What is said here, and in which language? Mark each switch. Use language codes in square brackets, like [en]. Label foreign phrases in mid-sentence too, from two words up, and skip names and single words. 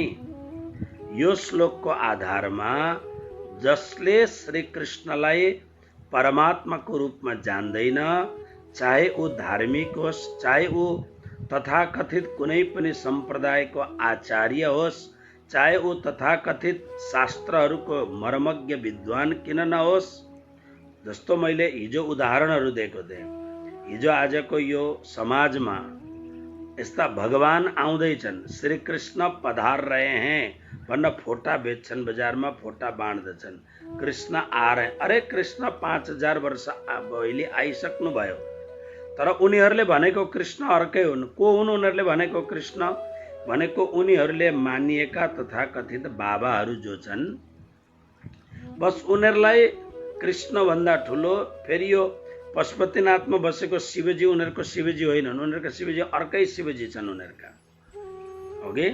[ne] यो श्लोकको आधारमा जसले श्री कृष्णलाई परमात्माको रूपमा जान्दैन, चाहे ऊ धार्मिक होस्, चाहे ऊ तथाकथित कुनै पनि सम्प्रदायको आचार्य होस्, चाहे ऊ तथाकथित शास्त्रहरूको मर्मज्ञ विद्वान किन नहोस्। जस्तो मैले हिजो उदाहरणहरू दिएको थिएँ, हिजो आजको यो समाजमा यस्ता भगवान आउँदैछन्, [hi] श्री कृष्ण पधार रहे हैं [ne] भनेर फोटा बेच्छन्, बजारमा फोटा बाँड्दछन्, [hi] कृष्ण आ रहे। [ne] अरे कृष्ण 5000 वर्ष पहिले आइसक्नु भयो, तर उनीहरूले भनेको कृष्ण अर्कै हुन्। को हुन् उनीहरूले भनेको कृष्ण? भनेको उनीहरूले मानिएका तथाकथित बाबाहरू जो छन्, बस उनीहरूलाई कृष्णभन्दा ठुलो, फेरि यो पशुपतिनाथमा बसेको शिवजी उनीहरूको शिवजी होइनन्, उनीहरूका शिवजी अर्कै शिवजी छन् उनीहरूका, ओके।